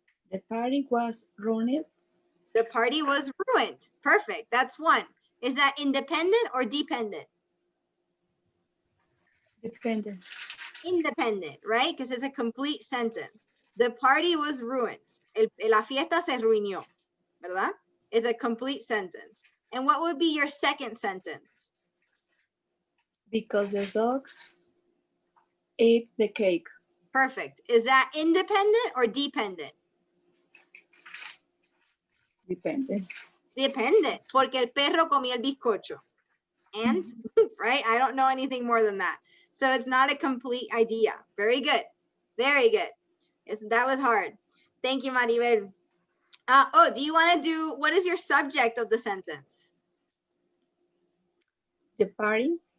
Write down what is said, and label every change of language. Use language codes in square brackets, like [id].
[en] The party was ruined. The party was ruined. Perfect. That's one. Is that independent or dependent? Dependent. Independent, right? Because it's a complete sentence. The party was ruined. [es] La fiesta se ruinió, ¿verdad? [en] It's a complete sentence. And what would be your second sentence? Because the dog ate the cake. Perfect. Is that independent or dependent? Dependent. Dependent, [es] porque el perro comió el bizcocho. [en] And, right? I don't know anything more than that. So it's not a complete idea. Very good. Very good. That was hard. Thank you, Maribel. Oh, do you want to do, what is your subject of the sentence? The party.